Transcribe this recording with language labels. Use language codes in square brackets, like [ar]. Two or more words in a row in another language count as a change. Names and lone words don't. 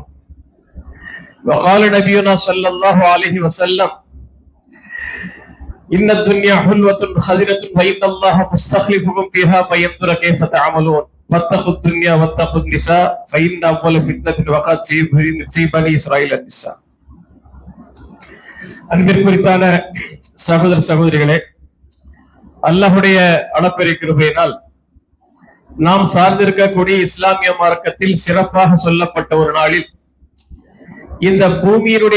[ar] وقال نبينا صلى الله عليه وسلم إن الدنيا حلوة خضرة وإن الله مستخلفكم فيها فينظر كيف تعملون فاتقوا الدنيا واتقوا النساء فإن أول فتنة وقعت في بني إسرائيل النساء. [ta] அன்பிற்குரித்தான சகோதர சகோதரிகளே, அல்லாஹ்வுடைய அளப்பெரிய கிருபையினால் நாம் சார்ந்திருக்கக்கூடிய இஸ்லாமிய மார்க்கத்தில் சிறப்பாக சொல்லப்பட்ட ஒரு நாளில் இந்த பூமியினுடைய